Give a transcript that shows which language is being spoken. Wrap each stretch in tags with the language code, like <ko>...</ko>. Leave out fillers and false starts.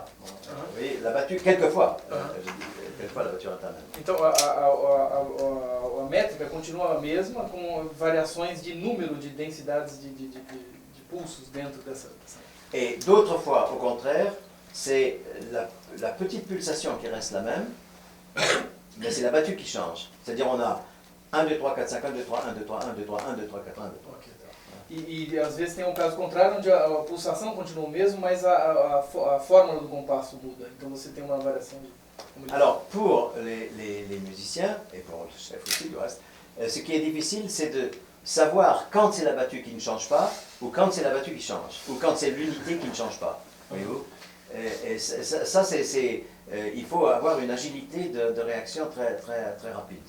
<fr>Vous voyez, la battue, quelquefois, quelquefois la battue alterne.</fr> <pt>Então a métrica continua a mesma, com variações de número de densidades de pulsos dentro dessa.</pt> <fr>Et d'autres fois, au contraire, c'est la petite pulsation qui reste la même, mais c'est la battue qui change. C'est-à-dire on a 1, 2, 3, 4, 5, 1, 2, 3, 1, 2, 3, 1, 2, 3, 1, 2, 3, 4, 1, 2, 3.</fr> <pt>E às vezes tem um caso contrário, onde a pulsação continua o mesmo, mas a fórmula do compasso muda. Então você tem uma variação de...</pt> <fr>Alors, pour les musiciens, et pour le chef aussi du reste, ce qui est difficile, c'est de savoir quand c'est la battue qui ne change pas, ou quand c'est la battue qui change, ou quand c'est l'unité qui ne change pas. Voyez-vous? Et ça il faut avoir une agilité de réaction très rapide.</fr>